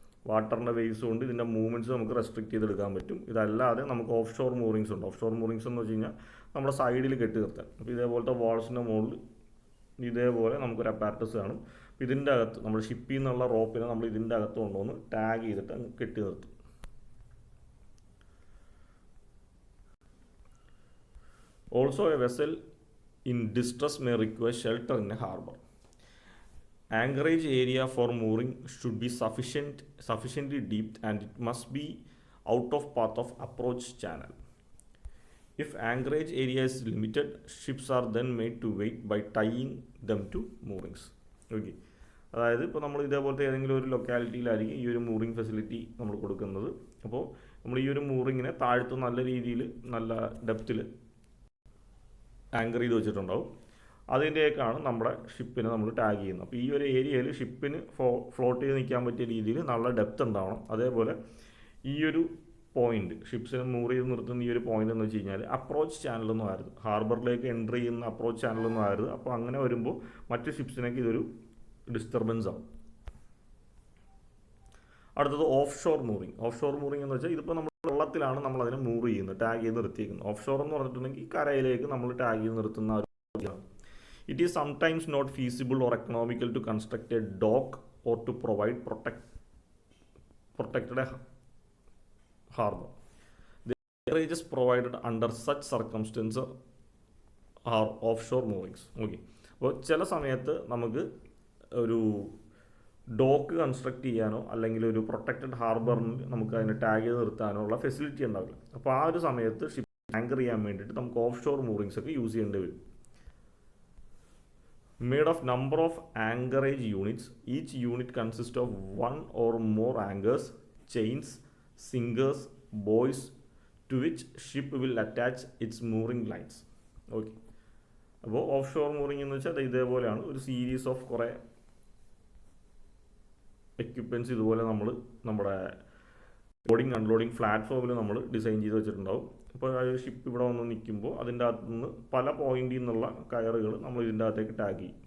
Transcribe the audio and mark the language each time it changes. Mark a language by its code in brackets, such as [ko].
[ml] വാട്ടറിൻ്റെ വേവ്സ് കൊണ്ട് ഇതിൻ്റെ മൂവ്മെൻറ്റ്സ് നമുക്ക് റെസ്ട്രിക്റ്റ് ചെയ്തെടുക്കാൻ പറ്റും. ഇതല്ലാതെ നമുക്ക് ഓഫ് ഷോർ മൂറിങ്സ് ഉണ്ട്. ഓഫ് ഷോർ മൂറിങ്സ് എന്ന് വെച്ച് കഴിഞ്ഞാൽ നമ്മുടെ സൈഡിൽ കെട്ടി നിർത്താൻ. അപ്പോൾ ഇതേപോലത്തെ വാൾസിൻ്റെ മുകളിൽ ഇതേപോലെ നമുക്കൊരു അപ്പാരറ്റസ് കാണും. ഇതിൻ്റെ അകത്ത് നമ്മൾ ഷിപ്പിൽ നിന്നുള്ള റോപ്പിനെ നമ്മൾ ഇതിൻ്റെ അകത്ത് കൊണ്ടുവന്ന് ടാഗ് ചെയ്തിട്ട് അങ്ങ് കെട്ടി നിർത്തും. [en] Also, a vessel in distress may require shelter in a harbor. Anchorage area for mooring should be sufficiently deep and it must be out of path of approach channel. If anchorage area is limited, ships are then made to wait by tying them to moorings. Okay. [ml] അതായത് ഇപ്പോൾ നമ്മൾ ഇതേപോലത്തെ ഏതെങ്കിലും ഒരു ലൊക്കാലിറ്റിയിലായിരിക്കും ഈ ഒരു mooring facility നമ്മൾ കൊടുക്കുന്നത്. അപ്പോൾ നമ്മൾ ഈ ഒരു മൂറിങ്ങിനെ താഴ്ത്ത് നല്ല രീതിയിൽ നല്ല ഡെപ്തിൽ ആങ്കർ ചെയ്ത് വെച്ചിട്ടുണ്ടാവും. അതിൻ്റെയൊക്കെയാണ് നമ്മുടെ ഷിപ്പിനെ നമ്മൾ ടാഗ് ചെയ്യുന്നത്. അപ്പോൾ ഈ ഒരു ഏരിയയിൽ ഷിപ്പിന് ഫ്ലോട്ട് ചെയ്ത് നിൽക്കാൻ പറ്റിയ രീതിയിൽ നല്ല ഡെപ്ത് ഉണ്ടാവണം. അതേപോലെ ഈ ഒരു പോയിന്റ് ഷിപ്സിനെ മൂവ് ചെയ്ത് നിർത്തുന്ന ഈ ഒരു പോയിന്റ് എന്ന് വെച്ച് കഴിഞ്ഞാൽ അപ്രോച്ച് ചാനലൊന്നും ആയിരുന്നു, ഹാർബറിലേക്ക് എൻട്രി ചെയ്യുന്ന അപ്രോച്ച് ചാനലൊന്നും ആയിരുന്നു. അപ്പോൾ അങ്ങനെ വരുമ്പോൾ മറ്റ് ഷിപ്സിനൊക്കെ ഇതൊരു ഡിസ്റ്റർബൻസ് ആവും. അടുത്തത് of shore moving. Of shore moving എന്ന് വെച്ചാൽ ഇതിപ്പോൾ നമ്മൾ വെള്ളത്തിലാണ് നമ്മൾ അതിനെ മൂവ് ചെയ്യുന്നത്, ടാഗ് ചെയ്ത് നിർത്തിയിരിക്കുന്നത്. ഓഫ് ഷോർ എന്ന് പറഞ്ഞിട്ടുണ്ടെങ്കിൽ കരയിലേക്ക് നമ്മൾ ടാഗ് ചെയ്ത് നിർത്തുന്ന ഒരു. [en] It is sometimes not feasible or economical to construct a dock or to provide protected harbor. The averages provided under such circumstances are offshore moorings. [ml] Okay, അപ്പോൾ ചില സമയത്ത് നമുക്ക് ഒരു ഡോക്ക് കൺസ്ട്രക്ട് ചെയ്യാനോ അല്ലെങ്കിൽ ഒരു പ്രൊട്ടക്റ്റഡ് ഹാർബറിൽ നമുക്ക് അതിനെ ടാഗ് ചെയ്ത് നിർത്താനോ ഉള്ള ഫെസിലിറ്റി ഉണ്ടാവില്ല. അപ്പോൾ ആ ഒരു സമയത്ത് ഷിപ്പ് ആങ്കർ ചെയ്യാൻ വേണ്ടിയിട്ട് നമുക്ക് ഓഫ് ഷോർ മൂറിങ്സ് ഒക്കെ യൂസ് ചെയ്യേണ്ടി വരും. [en] Made of number of anchorage units, each unit consists of one or more anchors, chains, sinkers, buoys to which ship will attach its mooring lines. [ml] Okay, അപ്പോൾ of shore mooring എന്ന് വെച്ചാൽ ഇതേപോലെയാണ് ഒരു series of കുറേ equipments ഇതുപോലെ നമ്മൾ നമ്മുടെ loading unloading പ്ലാറ്റ്ഫോമിൽ നമ്മൾ ഡിസൈൻ ചെയ്ത് വെച്ചിട്ടുണ്ടാവും. അപ്പോൾ ആ ഷിപ്പ് ഇവിടെ വന്ന് നിൽക്കുമ്പോൾ അതിൻ്റെ അകത്ത് നിന്ന് പല പോയിന്റിൽ നിന്നുള്ള കയറുകൾ നമ്മൾ ഇതിൻ്റെ അകത്തേക്ക് ടാഗ് ചെയ്യും.